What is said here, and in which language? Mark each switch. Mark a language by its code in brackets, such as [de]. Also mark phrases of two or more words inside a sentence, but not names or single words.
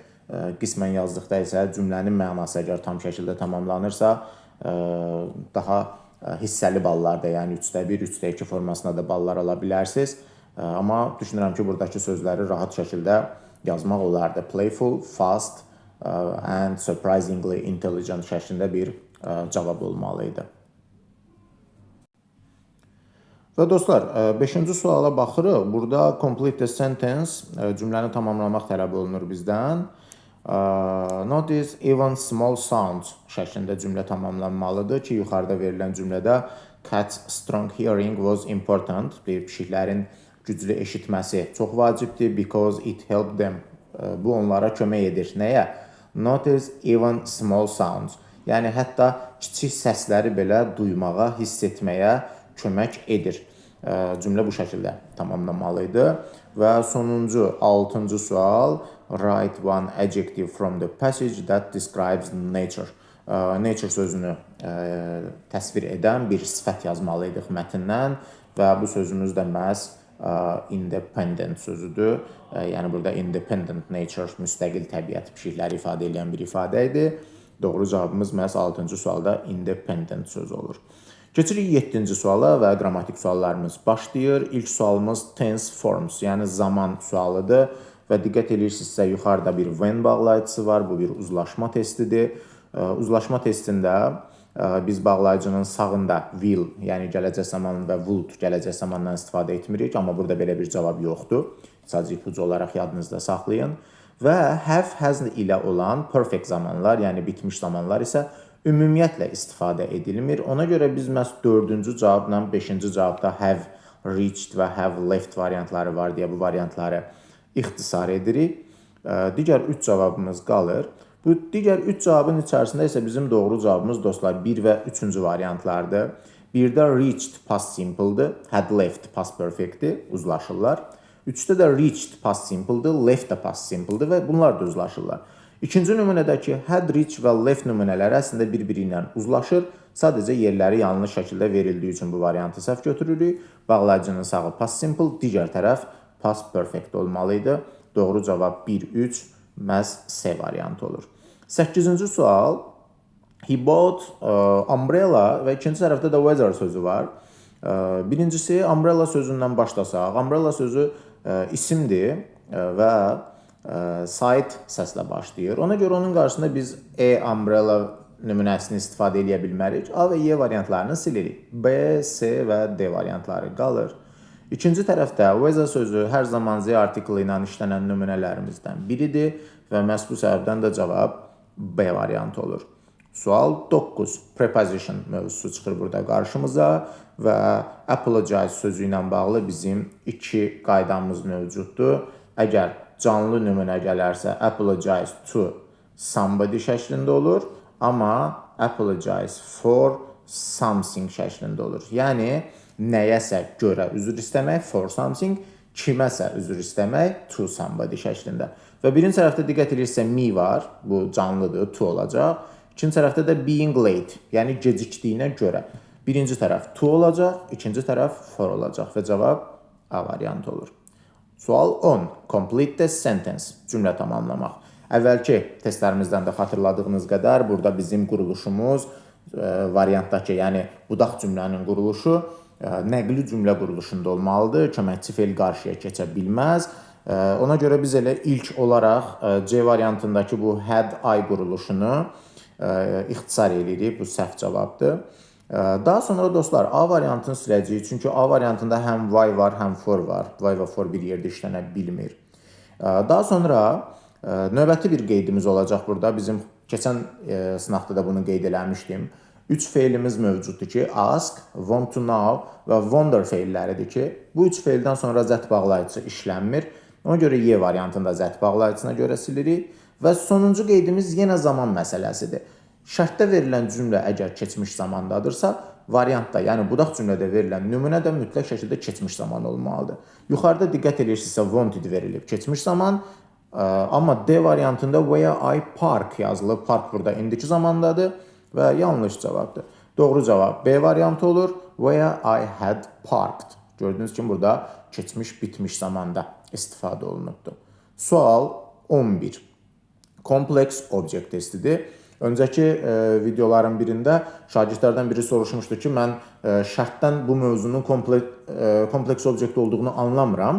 [az] Qismən yazdıqda isə cümlənin mənası əgər tam şəkildə tamamlanırsa, daha hissəli ballarda, yəni 3-də 1, 3-də 2 formasında da ballar ala bilərsiniz. Amma düşünürəm ki, buradakı sözləri rahat şəkildə yazmaq olardı. [en] Playful, fast and surprisingly intelligent [az] şəklində bir cavab olmalıydı. Və dostlar, 5-ci suala baxırıq. [en] Burada complete the sentence, [az] cümləni tamamlamaq tələb olunur bizdən. [en] Notice even small sounds [az] şəklində cümlə tamamlanmalıdır ki, yuxarıda verilən cümlədə [en] cats strong hearing was important. [az] Pişiklərin güclü eşitməsi çox vacibdir [en] because it helped them. [az] Bu onlara kömək edir. Nəyə? [en] Notice even small sounds. [az] Yəni hətta kiçik səsləri belə duymağa, hiss etməyə kömək edir. Cümlə bu şəkildə tamamlanmalıydı. Və sonuncu 6-cı sual. [en] Write one adjective from the passage that describes nature. [az] Nature sözünü təsvir edən bir sifət yazmalıydıq mətndən və bu sözümüz də məhz independent sözüdür. Yəni burada [en] independent nature, [az] müstəqil təbiət pişikləri ifadə edən bir ifadə idi. Doğru cavabımız məhz 6-cı sualda independent sözü olur. Keçirik 7-ci suala və qrammatik suallarımız başlayır. İlk sualımız [en] tense forms, [az] yəni zaman sualıdır və diqqət edirsinizsə yuxarıda bir when bağlayıcısı var. Bu bir uzlaşma testidir. Uzlaşma testində biz bağlayıcının sağında will, yəni gələcək zaman və would, gələcək zamandan istifadə etmirik. Amma burada belə bir cavab yoxdur. Sadəcə ipucu olaraq yadınızda saxlayın. Və have, has ilə olan perfect zamanlar, yəni bitmiş zamanlar isə ümumiyyətlə istifadə edilmir. Ona görə biz məhz 4-cü cavabla 5-ci cavabda [en] have reached [az] və [en] have left [az] variantları var deyə bu variantları ixtisar edirik. Digər 3 cavabımız qalır. Bu digər 3 cavabın içərisində isə bizim doğru cavabımız dostlar 1 və 3-cü variantlardır. Birdə reached [en] past simple'dır, had left past perfectdir, [az] uzlaşırlar. 3-də də reached [en] past simple'dır, [az] left də [en] past simple'dır [az] və bunlar da uzlaşırlar. İkinci nümunədəki [en] had reached [az] və left nümunələri əslində bir-biri ilə uzlaşır. Sadəcə yerləri yanlış şəkildə verildiyi üçün bu variantı səhv götürürük. Bağlayıcının sağı [en] past simple, [az] digər tərəf [en] past perfect [az] olmalıydı. Doğru cavab 1-3 məhz C variantı olur. 8-ci sual. [en] He bought umbrella [az] və ikinci tərəfdə də weather sözü var. Birincisi umbrella sözündən başlasaq. Umbrella sözü isimdir və site səslə başlayır. Ona görə onun qarşısında biz umbrella nümunəsini istifadə edə bilmərik. A və Y variantlarını silirik. B, C və D variantları qalır. İkinci tərəfdə weather sözü hər zaman Z artiklı ilə işlənən nümunələrimizdən biridir və məhz bu səbəbdən də cavab B variantı olur. Sual 9. Preposition mövzusu çıxır burada qarşımıza və apologize sözü ilə bağlı bizim 2 qaydamız mövcuddur. Əgər canlı nümunə gələrsə [en] apologize to somebody [az] şəklində olur, amma [en] apologize for something [az] şəklində olur. Yəni nəyəsə görə üzr istəmək [en] for something, [az] kiməsə üzr istəmək [en] to somebody [az] şəklində. Və birinci tərəfdə diqqət edirsə me var, bu canlıdır, to olacaq. İkinci tərəfdə də [en] being late, [az] yəni gecikdiyinə görə. Birinci tərəf to olacaq, ikinci tərəf for olacaq və cavab A variantı olur. Sual 10. [en] Complete the sentence, [az] cümlə tamamlamaq. Əvvəlki testlərimizdən də xatırladığınız qədər burada bizim quruluşumuz variantdakı, yəni budaq cümlənin quruluşu nəqli cümlə quruluşunda olmalıdır. Köməkçi fe'l qarşıya keçə bilməz. Ona görə biz elə ilk olaraq C variantındakı bu [en] had I [az] quruluşunu ixtisar edirik. Bu səhv cavabdır. Daha sonra dostlar A variantını siləcəyik. Çünki A variantında həm why var, həm for var. Why və for bir yerdə işlənə bilmir. Daha sonra növbəti bir qeydimiz olacaq burada. Bizim keçən sınaqda da bunu qeyd eləmişdim. 3 fe'limiz mövcuddur ki, [en] ask, want to know [az] və wonder fe'lləridir ki, bu 3 fe'ldən sonra zət bağlayıcısı işlənmir. Ona görə Y variantında zət bağlayıcısına görə silirik. Və sonuncu qeydimiz yenə zaman məsələsidir. Şərtdə verilən cümlə əgər keçmiş zamandadırsa, variantda, yəni budaq cümlədə verilən nümunə də mütləq şəkildə keçmiş zaman olmalıdır. Yuxarıda diqqət edirsinizsə wanted verilib keçmiş zaman, amma D variantında [en] where I park [az] yazılıb. Park burada indiki zamandadır və yanlış cavabdır. Doğru cavab B variantı olur. [en] Where I had parked. [az] Gördüyünüz kimi burada keçmiş, bitmiş zamanda istifadə olunubdur. Sual 11. [en] Complex object [az] testidir. Öncəki videoların birində şagirdlərdən biri soruşmuşdu ki, mən şərtdən bu mövzunun kompleks object olduğunu anlamıram.